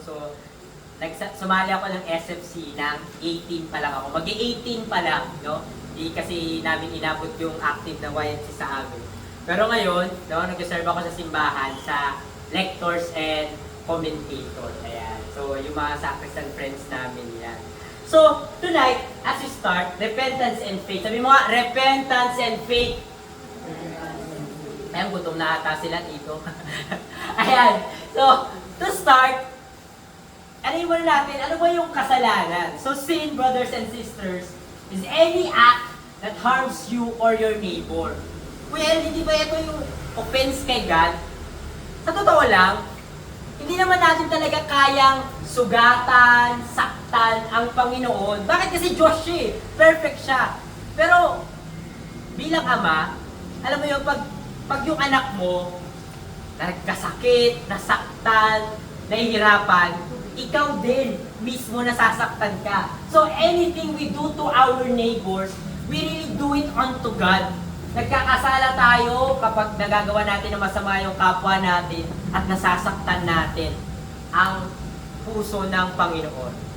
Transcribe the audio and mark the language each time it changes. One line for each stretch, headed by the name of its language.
Filipino: So, sumali ako ng SFC ng 18 pa lang ako. Mag-18 pa lang, no? Di kasi namin inabot yung active na YMC sa amin. Pero ngayon, no, nag-serve ako sa simbahan sa lectors and commentator. Ayan. So, yung mga sacristan friends namin yan.
English: So, tonight, as we start, repentance and faith.
Filipino: Sabi mo nga, repentance and faith. Ayan, gutom na ata sila dito. Ayan. So, to start, ano yung natin? Ano ba yung kasalanan?
English: So, sin, brothers and sisters, is any act that harms you or your neighbor.
Filipino: Well, hindi ba ito yung offense kay God? Sa totoo lang, hindi naman natin talaga kayang sugatan, saktan ang Panginoon. Bakit? Kasi Diyos siya eh. Perfect siya. Pero, bilang ama, alam mo yung pag yung anak mo, nagkasakit, nasaktan, nahihirapan, ikaw din mismo nasasaktan ka.
English: So anything we do to our neighbors, we really do it unto God.
Filipino: Nagkakasala tayo kapag nagagawa natin ng masama yung kapwa natin at nasasaktan natin ang puso ng Panginoon.